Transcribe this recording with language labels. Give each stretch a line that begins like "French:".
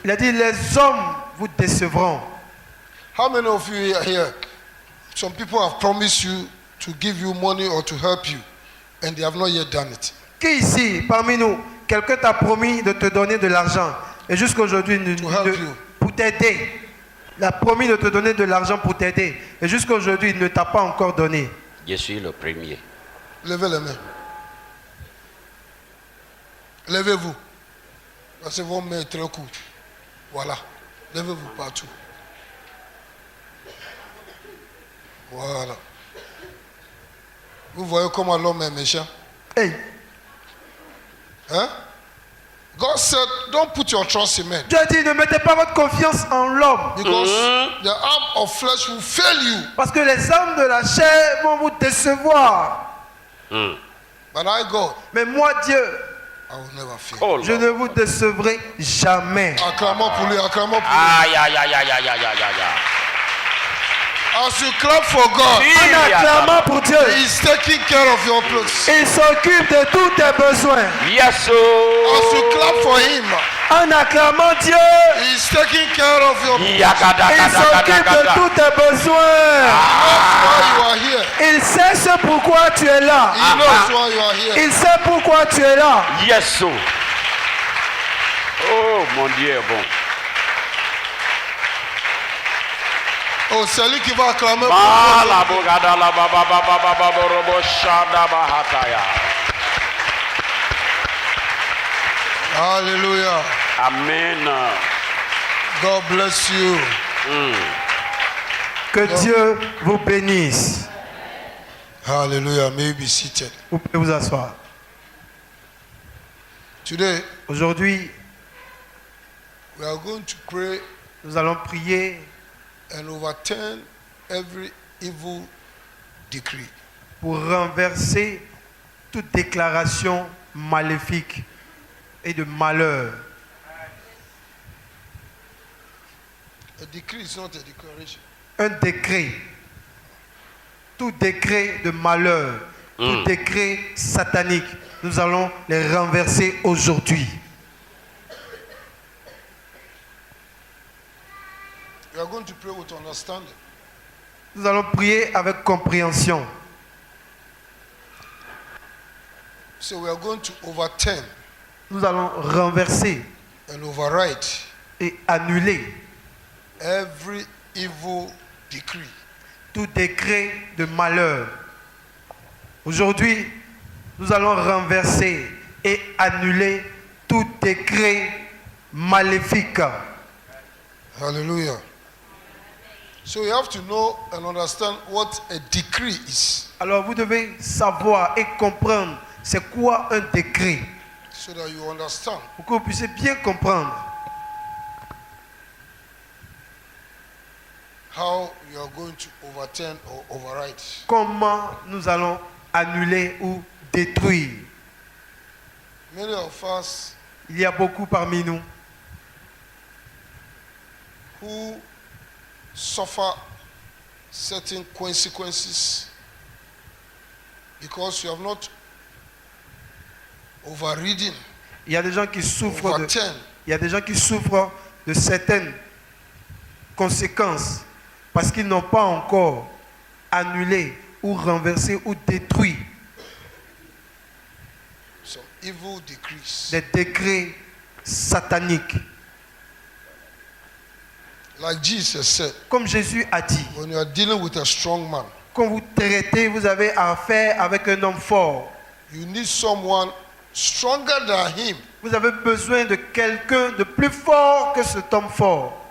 French: Il a dit, les hommes vous décevront.
English: How many of you are here? Some people have promised you to give you money or to help you, and they have not yet done it.
French: Qui ici, parmi nous, quelqu'un t'a promis de te donner de l'argent et jusqu'à aujourd'hui,
English: To help you.
French: pour t'aider, il a promis de te donner de l'argent pour t'aider et jusqu'à aujourd'hui, il ne t'a pas encore donné. Je suis le premier. Levez les mains. Levez-vous. Parce que vos mains sont très courtes. Voilà. Levez-vous partout. Voilà. Vous voyez comment l'homme est méchant? Hey, Hein?
English: God said, don't put your trust in men.
French: Dieu a dit, ne mettez pas votre confiance en l'homme
English: Because the arm of flesh will fail you.
French: parce que les âmes de la chair vont vous décevoir.
English: But I, God,
French: Mais moi, Dieu,
English: I will never fail. Oh
French: je
English: Lord.
French: ne vous décevrai jamais. Acclamons pour lui, acclamons pour lui. Aïe, aïe, aïe, aïe, aïe, aïe, aïe, aïe.
English: As you clap for God,
French: En acclamant pour Dieu,
English: He's taking care of your place.
French: il s'occupe de tous tes besoins.
English: Yes, As oh. you clap for Him,
French: En acclamant Dieu,
English: He's taking care of your place.
French: il s'occupe de tous tes besoins.
English: Why you are here.
French: Il sait ce pourquoi tu es là.
English: He knows why you are here.
French: Il sait pourquoi tu es là.
English: Yes, oh.
French: Oh, mon Dieu est bon. Oh, c'est lui qui va acclamer pour Ah, toi. la bogada, la ba, ba, ba, ba, ba, ba, ba, robo, shada, ba, hataya.
English: Hallelujah. Amen. God bless you.
French: Que Dieu vous bénisse.
English: Hallelujah. May you be seated.
French: Vous pouvez vous asseoir.
English: Today,
French: Aujourd'hui,
English: we are going to pray
French: nous allons prier
English: and overturn every evil decree.
French: pour renverser toute déclaration maléfique et de malheur.
English: A decree is not a declaration.
French: Un décret, tout décret de malheur, tout décret satanique, nous allons les renverser aujourd'hui.
English: We are going to pray with understanding.
French: Nous allons prier avec compréhension.
English: So we are going to overturn
French: Nous allons renverser
English: and override
French: et annuler
English: every evil decree.
French: tout décret de malheur. Aujourd'hui, nous allons renverser et annuler tout décret maléfique.
English: Hallelujah. So you have to know and understand what a decree is,
French: Alors vous devez savoir et comprendre c'est quoi un décret
English: so that you understand
French: pour que vous puissiez bien comprendre
English: how you are going to overturn or override.
French: comment nous allons annuler ou détruire.
English: Many of us
French: Il y a beaucoup parmi nous
English: who suffer certain consequences because you have not overridden,
French: il y a des gens qui souffrent de,
English: overturned
French: il y a des gens qui souffrent de certaines conséquences parce qu'ils n'ont pas encore annulé ou renversé ou détruit
English: some evil decrees.
French: des décrets sataniques.
English: Like Jesus said,
French: Comme Jésus a dit,
English: when you are dealing with a strong man,
French: quand vous traitez, vous avez affaire avec un homme fort.
English: you need someone stronger than him
French: Vous avez besoin de quelqu'un de plus fort que cet homme fort